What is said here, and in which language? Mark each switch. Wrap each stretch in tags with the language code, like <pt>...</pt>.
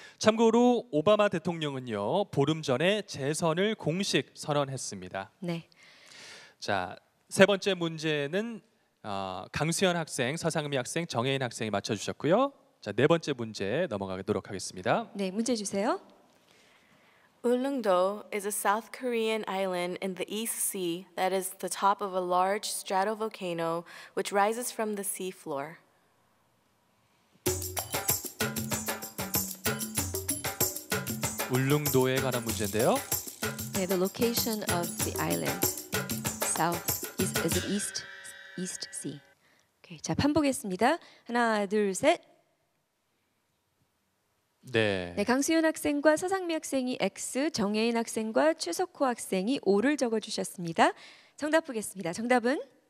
<ko>참고로 오바마 대통령은요, 보름 전에 재선을 공식 선언했습니다. 네. 자, 세 번째 문제는 강수현 학생, 서상미 학생, 정혜인 학생이 맞춰 주셨고요. 자, 네 번째 문제 넘어가도록 하겠습니다. 네, 문제 주세요.</ko> <en>Ulleungdo is a South Korean island in the East Sea that is the top of a large stratovolcano which rises from the sea floor.</en> <ko>울릉도에 관한 문제인데요.</ko> <en>네, the location of the island. South is it East Sea.</en> <ko>오케이, 자, 판 보겠습니다. 하나, 둘, 셋. 네. 네, 강수현 학생과 서상미 학생이 X, 정혜인 학생과 최석호 학생이 O를 적어주셨습니다. 정답 보겠습니다. 정답은</ko>